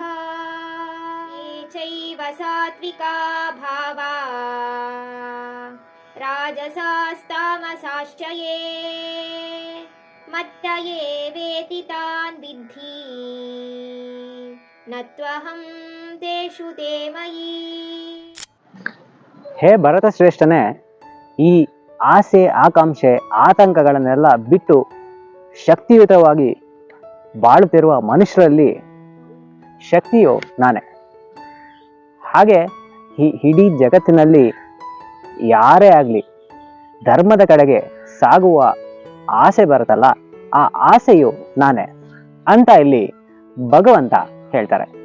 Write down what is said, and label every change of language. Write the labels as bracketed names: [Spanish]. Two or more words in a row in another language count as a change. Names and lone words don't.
[Sanskrit] ये चैव सात्विका भावा राजसास्तामसाश्च ये मत्त एवेति तान् विद्धि न त्वहं तेषु ते मयि। [Kannada] ಹೇ ಭರತ ಶ್ರೇಷ್ಠನೇ, ಈ ಆಸೆ ಆಕಾಂಕ್ಷೆ ಆತಂಕಗಳನ್ನೆಲ್ಲ ಬಿಟ್ಟು ಶಕ್ತಿಯುತವಾಗಿ ಬಾಳುತ್ತಿರುವ ಮನುಷ್ಯರಲ್ಲಿ ಶಕ್ತಿಯು ನಾನೇ. ಹಾಗೆ ಇಡೀ ಜಗತ್ತಿನಲ್ಲಿ ಯಾರೇ ಆಗಲಿ ಧರ್ಮದ ಕಡೆಗೆ ಸಾಗುವ ಆಸೆ ಬರುತ್ತಲ್ಲ, ಆ ಆಸೆಯು ನಾನೇ ಅಂತ ಇಲ್ಲಿ ಭಗವಂತ ಹೇಳ್ತಾರೆ.